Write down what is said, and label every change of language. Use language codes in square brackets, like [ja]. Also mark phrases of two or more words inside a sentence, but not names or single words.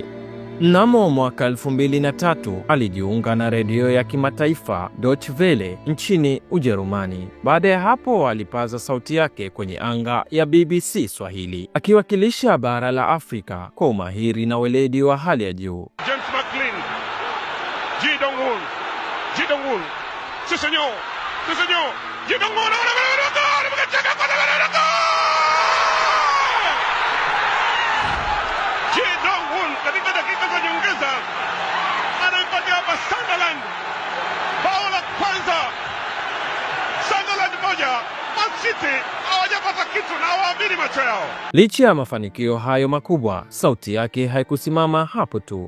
[sw] Mnamo mwaka 2003 alijiunga na redio ya kimataifa Deutsche Welle nchini Ujerumani. Baada ya hapo alipaza sauti yake kwenye anga ya BBC Swahili, akiwakilisha bara la Afrika kwa umahiri na weledi wa hali ya juu. Ji Dong-un, [es] sí señor, [sw] Ji Dong-un, Ji Dong-un katika dakika za nyongeza anaipatia hapa Sunderland bao la kwanza. Sunderland moja, Man City hawajapata kitu na hawaamini macho yao. Licha ya mafanikio hayo makubwa, sauti yake haikusimama hapo tu.